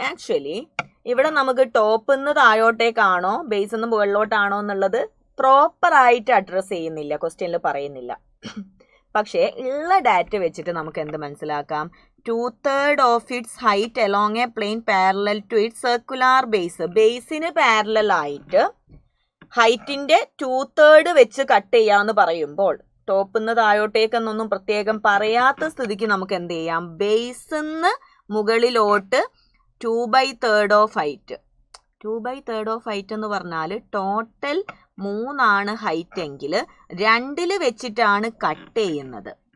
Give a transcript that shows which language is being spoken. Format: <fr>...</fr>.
<ml>Actually ഇവിടെ നമുക്ക് ടോപ്പിൽ നിന്ന് താഴോട്ടേക്കാണോ ബേസിൽ നിന്ന് മുകളിലോട്ടാണോ എന്നുള്ളത് പ്രോപ്പറായിട്ട് അഡ്രസ്സ് ചെയ്യുന്നില്ല, ക്വസ്റ്റ്യനിൽ പറയുന്നില്ല. പക്ഷേ ഉള്ള ഡാറ്റ വെച്ചിട്ട് നമുക്ക് എന്ത് മനസ്സിലാക്കാം?</ml> <en>2/3 of its height along a plane parallel to its circular base.</en> <ml>Basin parallel ആയിട്ട് ഹൈറ്റിന്റെ 2/3 വെച്ച് കട്ട് ചെയ്യാന്ന് പറയുമ്പോൾ ടോപ്പിൽ നിന്ന് താഴോട്ടേക്കെന്നൊന്നും പ്രത്യേകം പറയാത്ത സ്ഥിതിക്ക് നമുക്ക് എന്ത് ചെയ്യാം? ബേസിന്ന് മുകളിലോട്ട് 2/3 ഓഫ് ഹൈറ്റ്. 2/3 ഓഫ് ഹൈറ്റ് എന്ന് പറഞ്ഞാൽ ടോട്ടൽ 3 ഹൈറ്റ് എങ്കിൽ 2 വെച്ചിട്ടാണ് കട്ട് ചെയ്യുന്നത്.</ml>